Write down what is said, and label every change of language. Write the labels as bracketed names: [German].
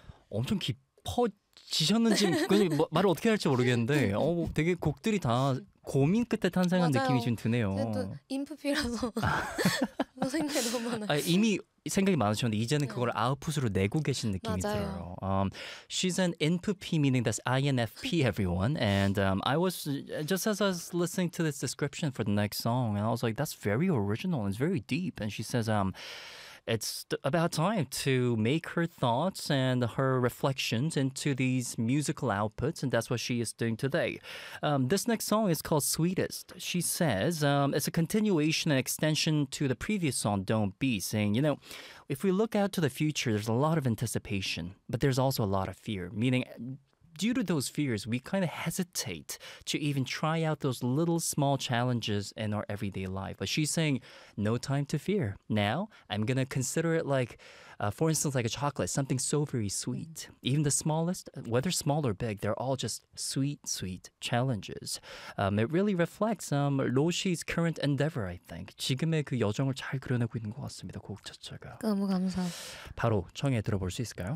[Korean] 엄청 지셨는지 말을 어떻게 할지 모르겠는데 되게 곡들이 다 고민 끝에 탄생한 맞아요. 느낌이 좀 드네요. 제가 또 인프피라서 생각이 너무 많아요. 이미 생각이 많으셨는데 이제는 그걸 아웃풋으로 내고 계신 느낌이 맞아요. 들어요. [English] She's an INFP, meaning that's INFP, everyone. And I was, just as I was listening to this description for the next song, and I was like, that's very original, it's very deep. And she says, it's about time to make her thoughts and her reflections into these musical outputs, and that's what she is doing today. This next song is called Sweetest. She says it's a continuation and extension to the previous song, Don't Be, saying, you know, if we look out to the future, there's a lot of anticipation, but there's also a lot of fear, meaning due to those fears, we kind of hesitate to even try out those little small challenges in our everyday life. But she's saying, no time to fear. Now, I'm going to consider it like, for instance, like a chocolate, something so very sweet. Even the smallest, whether small or big, they're all just sweet, sweet challenges. It really reflects Roh Shi's current endeavor, I think. [Korean] 지금의 그 여정을 잘 그려내고 있는 것 같습니다, 곡 자체가. 너무 감사합니다. 바로 청해 들어볼 수 있을까요?